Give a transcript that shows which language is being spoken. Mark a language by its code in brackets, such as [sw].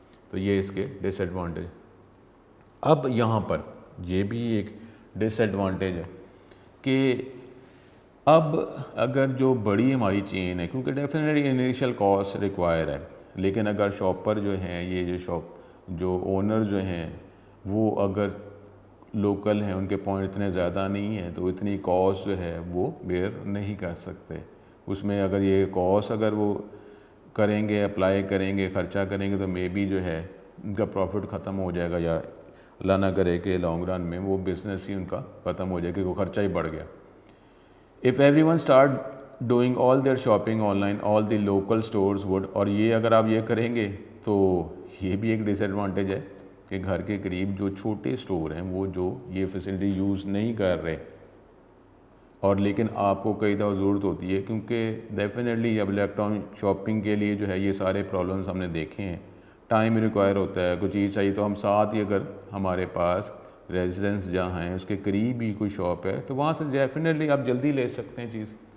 [ur] تو یہ اس کے ڈس ایڈوانٹیج. اب یہاں پر یہ بھی ایک ڈس ایڈوانٹیج ہے کہ اب اگر جو بڑی ہماری چین ہے, کیونکہ ڈیفینیٹلی انیشیل کاسٹ ریکوائر ہے, لیکن اگر شاپر جو ہیں یہ جو اونر جو ہیں وہ اگر لوکل ہیں, ان کے پوائنٹ اتنے زیادہ نہیں ہیں تو اتنی کاسٹ جو ہے وہ بیئر نہیں کر سکتے. اس میں اگر یہ کاسٹ اگر وہ کریں گے, اپلائی کریں گے, خرچہ کریں گے تو مے بی جو ہے ان کا پروفٹ ختم ہو جائے گا, یا اللہ نہ کرے کہ لانگ رن میں وہ بزنس ہی ان کا ختم ہو جائے گا, وہ خرچہ ہی بڑھ گیا. [en] If everyone start doing all their shopping online, all the local stores would, [ur] اور یہ اگر آپ یہ کریں گے تو یہ بھی ایک ڈس ایڈوانٹیج ہے کہ گھر کے قریب جو چھوٹے سٹور ہیں وہ جو یہ فیسلٹی یوز نہیں کر رہے، اور لیکن آپ کو کئی دفعہ ضرورت ہوتی ہے، کیونکہ ڈیفینیٹلی اب الیکٹرانک شاپنگ کے لیے جو ہے یہ سارے پرابلمس ہم نے دیکھے ہیں، ٹائم ریکوائر ہوتا ہے، کوئی چیز چاہیے تو ہم ساتھ ہی اگر ہمارے پاس ریزیڈنس جہاں ہیں اس کے قریب ہی کوئی شاپ ہے تو وہاں سے ڈیفینیٹلی آپ جلدی لے سکتے ہیں چیز.